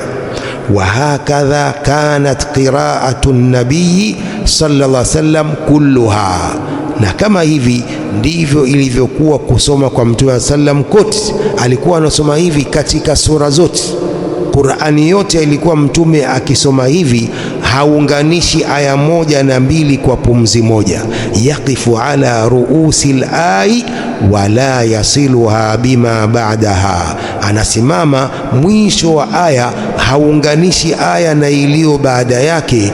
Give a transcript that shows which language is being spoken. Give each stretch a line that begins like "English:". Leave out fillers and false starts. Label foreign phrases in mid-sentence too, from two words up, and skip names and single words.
Arabic: وهكذا كانت قراءة النبي صلى الله عليه وسلم كلها,
Swahili: na kama hivi ndivyo ilivyokuwa kusoma kwa Mtume sallam kote. Alikuwa anasoma hivi katika sura zote, Qur'ani yote ilikuwa Mtume akisoma hivi, haunganishi aya moja na mbili kwa pumzi moja.
Arabic: يقف على رؤوس الآي ولا يصلها بما بعدها,
Swahili: anasimama mwisho wa aya, haunganishi aya na iliyo baada yake.